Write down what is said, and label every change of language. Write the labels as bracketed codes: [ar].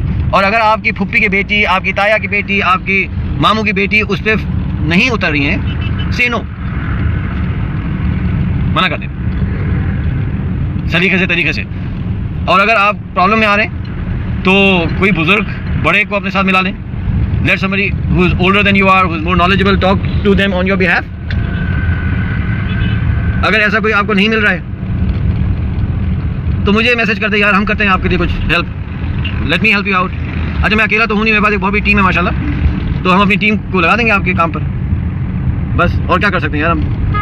[ur] اور اگر آپ کی پھپھی کی بیٹی، آپ کی تایا کی بیٹی، آپ کی ماموں کی بیٹی اس پہ نہیں اتر رہی ہیں، [en] say no, [ur] منع کر دیں سلیقے سے، طریقے سے. اور اگر آپ پرابلم میں آ رہے ہیں تو کوئی بزرگ بڑے کو اپنے ساتھ ملا لیں. [en] Let somebody who is older than you are, who is more knowledgeable, talk to them on your behalf. [ur] اگر ایسا کوئی آپ کو نہیں مل رہا ہے تو مجھے میسج کر دیں یار، ہم کرتے ہیں آپ کے لیے کچھ help, [en] Let me help you out. [ur] اچھا میں اکیلا تو ہوں نہیں، میرے پاس ایک بہت بڑی ٹیم ہے ماشاء اللہ، تو ہم اپنی ٹیم کو لگا دیں گے آپ کے کام پر، بس اور کیا کر سکتے ہیں یار ہم.